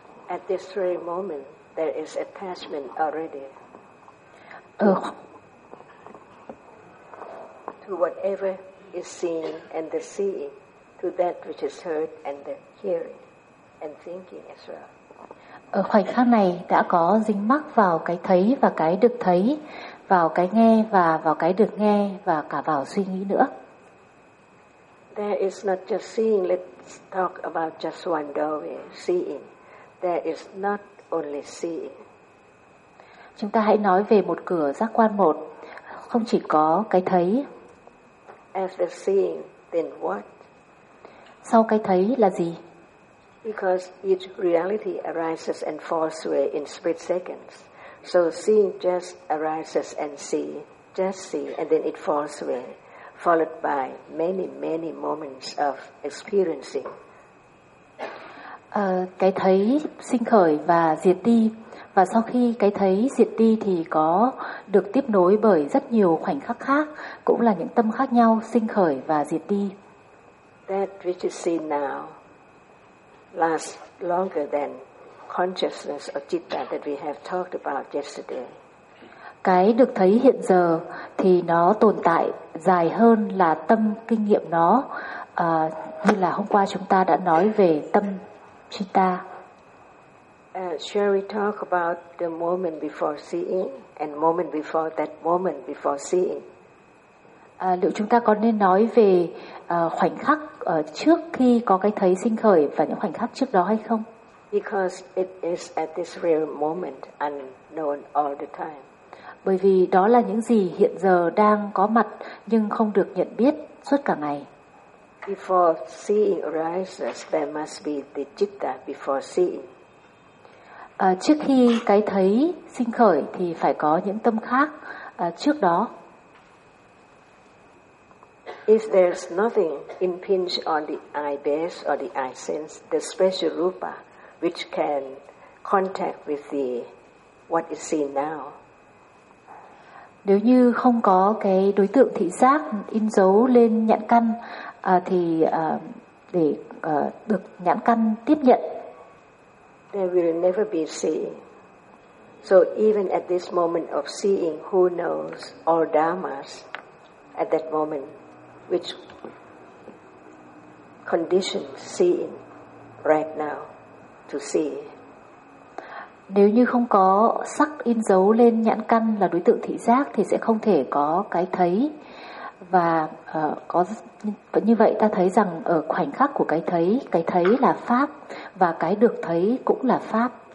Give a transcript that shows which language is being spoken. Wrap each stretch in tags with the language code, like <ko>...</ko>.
<en>At this very moment, there is attachment already. To whatever is seen and the seeing, to that which is heard and the hearing and thinking as well.</en> <vi>ở khoảnh khắc này đã có dính mắc vào cái thấy và cái được thấy, vào cái nghe và vào cái được nghe, và cả vào suy nghĩ nữa.</vi> <en>There is not just seeing, let's talk about just one doorway, seeing. There is not only seeing.</en> <vi>Chúng ta hãy nói về một cửa giác quan một, không chỉ có cái thấy.</vi> <en>After seeing, then what?</en> <vi>Sau cái thấy là gì?</vi> <en>Because each reality arises and falls away in split seconds. So seeing just arises and see, just see, and then it falls away, followed by many, many moments of experiencing.</en> <vi>Cái thấy sinh khởi và diệt đi, và sau khi cái thấy diệt đi thì có được tiếp nối bởi rất nhiều khoảnh khắc khác, cũng là những tâm khác nhau sinh khởi và diệt đi.</vi> <en>That which is seen now lasts longer than consciousness or citta that we have talked about yesterday.</en> <vi>Cái được thấy hiện giờ thì nó tồn tại dài hơn là tâm kinh nghiệm nó, như là hôm qua chúng ta đã nói về tâm citta.</vi> <en>Shall we talk about the moment before seeing and moment before that moment before seeing?</en> <vi>Liệu chúng ta có nên nói về khoảnh khắc trước khi có cái thấy sinh khởi và những khoảnh khắc trước đó hay không?</vi> <en>Because it is at this real moment unknown all the time.</en> <vi>Bởi vì đó là những gì hiện giờ đang có mặt nhưng không được nhận biết suốt cả ngày.</vi> <en>Before seeing arises, there must be the citta before seeing.</en> <vi>Trước khi cái thấy sinh khởi thì phải có những tâm khác trước đó.</vi> <en>If there's nothing impinge on the eye base or the eye sense, the special rupa which can contact with the what is seen now.</en> <vi>Nếu như không có cái đối tượng thị giác in dấu lên nhãn căn thì để được nhãn căn tiếp nhận,</vi> <en>there will never be seeing. So even at this moment of seeing, who knows all dharmas at that moment which condition seeing right now to see.</en> <vi>Nếu như không có sắc in dấu lên nhãn căn là đối tượng thị giác thì sẽ không thể có cái thấy, và có như vậy ta thấy rằng ở khoảnh khắc của cái thấy là pháp và cái được thấy cũng là pháp.</vi>